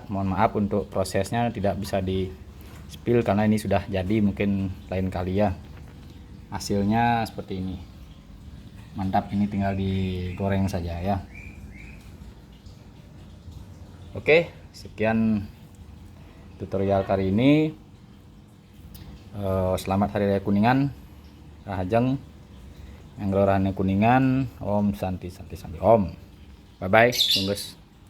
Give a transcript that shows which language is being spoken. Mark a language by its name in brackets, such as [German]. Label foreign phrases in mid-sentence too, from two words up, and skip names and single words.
[Indonesian] Mohon maaf untuk prosesnya tidak bisa di spill karena ini sudah jadi, mungkin lain kali ya. Hasilnya seperti ini, mantap. Ini tinggal digoreng saja ya. Oke, sekian tutorial kali ini. Selamat Hari Raya Kuningan. Rahajeng yang kelurahan Kuningan. [Sanskrit] Om Santi Santi Santi Om. [English] Bye bye [Sanskrit] bungkus.